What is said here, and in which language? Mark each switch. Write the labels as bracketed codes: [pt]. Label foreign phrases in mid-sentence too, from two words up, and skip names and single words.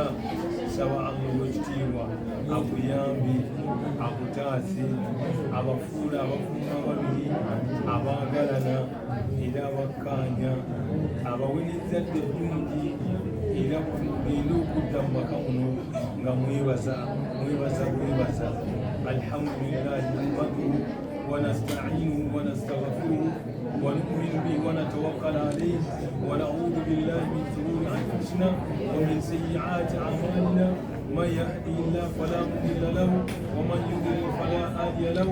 [lg] Saba Allah w'ekitiibwa akuyambe akutaase abafuula abafuuma ababiri abaagalana era abakkaanya abaweerezadde eddungi era mugende okudda mu maka muno nga mwebaza. [ar] الحمد لله نحمده ونستعينه ونستغفره ونؤمن به ونتوكل عليه ونعوذ بالله من شرور أنفسنا ومن سيئات أعمالنا. من يهده الله فلا مضل له ومن يضلل فلا هادي له.